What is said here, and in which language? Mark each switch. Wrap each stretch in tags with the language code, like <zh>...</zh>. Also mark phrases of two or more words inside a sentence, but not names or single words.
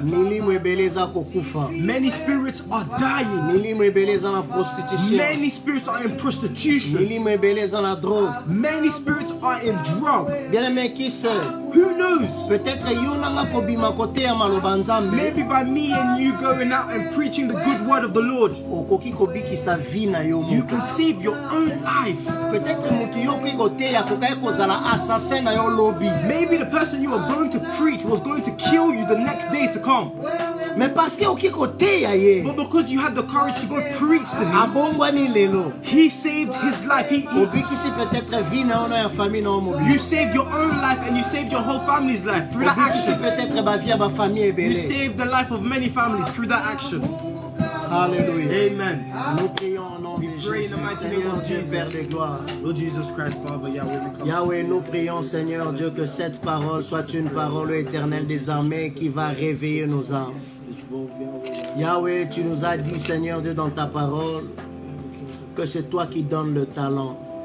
<ln>Milimo ebele eza kokufa.</ln> <en>Many spirits are dying.</en> <ln>Milimo ebele eza na prostitution.</ln> <en>Many spirits are in prostitution.</en> <ln>Milimo ebele eza na drogue.</ln> <en>Many spirits are in drug.</en> <fr>Bien-aimé, qui sait?</fr> <en>Who knows?</en> <ln>Peut-être yo nanga kobima kote ya maloba nzambe.</ln> <en>Maybe by me and you going out and preaching the good word of the Lord,</en> <ln>Okoki kobikisa vie na yo</ln> <en>you</en> <ln>moko.</ln> <en>can save your own life.</en> <ln>Peut-être mutu yo okoki koteya kokai kozala assassin na yo lobi.</ln> <en>Maybe the person you are going to preach was going to kill you the next day to come.</en> <fr>Mais parce que</fr> <ln>okoki koteya ye.</ln> <en>But because you had the courage to go preach to him,</en> <ln>Abongwani lelo.</ln> <en>he saved his life.</en> <ln>Obikisi peut-être vie na yo na ya famille na yo</ln> <en>You</en> <ln>mobile.</ln> <en>saved your own life and you saved your whole family's life through that</en> <ln>Obikisi</ln> <en>action.</en> <ln>peut-être ba vie ya ba famille</ln> <en>You</en> <ln>ebele.</ln> <en>saved the life of many families through that action.</en> <fr>Alléluia. Amen. Nous prions au nom de</fr> <en>pray in</en> <fr>Jésus,</fr> <en>the mighty name</en> <fr>Seigneur</fr> <en>of</en> <fr>Dieu,</fr> <en>Jesus.</en> <fr>Père de gloire.</fr> <en>Lord Jesus Christ, Father, Yahweh, we come.</en> <fr>Yahweh, nous prions, Seigneur Dieu, que cette parole soit une parole éternelle des armées qui va réveiller nos âmes. Yahweh, tu nous as dit, Seigneur Dieu, dans ta parole, que c'est toi qui donnes le talent.</fr>